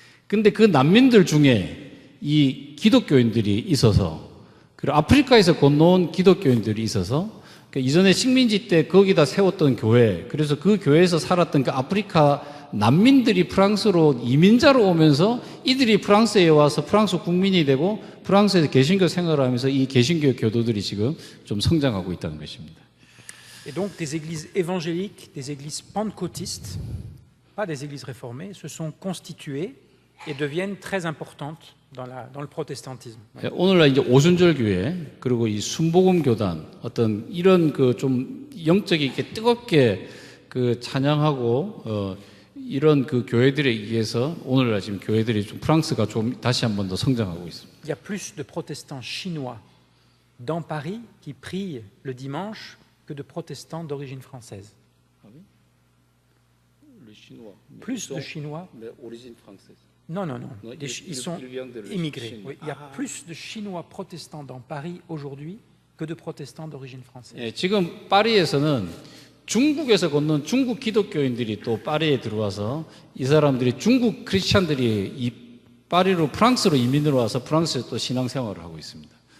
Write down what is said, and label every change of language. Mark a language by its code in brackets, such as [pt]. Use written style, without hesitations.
[ko] 근데 그 난민들 중에 이 기독교인들이 있어서, 그리고 아프리카에서 건너온 기독교인들이 있어서, 그러니까 이전에 식민지 때 거기다 세웠던 교회, 그래서 그 교회에서 살았던 그 아프리카 난민들이 프랑스로 이민자로 오면서 이들이 프랑스에 와서 프랑스 국민이 되고 프랑스에서 개신교 생활을 하면서 이 개신교 교도들이 지금 좀 성장하고 있다는 것입니다. [fr] Et donc des églises évangéliques, des églises pentecôtistes, pas des églises réformées, se sont constituées et deviennent très importantes dans le protestantisme. [ko] 오늘날 이제 오순절 교회 그리고 이 순복음 교단 어떤 이런 그 좀 영적이 이렇게 뜨겁게 그 찬양하고 이런 그 교회들에 의해서 오늘날 지금 교회들이 좀 프랑스가 좀 다시 한 번 더 성장하고 있습니다. [fr] Il y a plus de protestants chinois dans Paris qui prient le dimanche que de protestants d'origine française. Plus de Chinois. Non, non, non. Ils sont immigrés. Oui, il y a plus de Chinois protestants dans Paris aujourd'hui que de protestants d'origine française. [ko] 예, 지금 파리에서는 중국에서 건넌 중국 기독교인들이 또 파리에 들어와서 이 사람들이 중국 크리스찬들이 이 파리로 프랑스로 이민을 와서 프랑스에서 또 신앙생활을 하고 있습니다.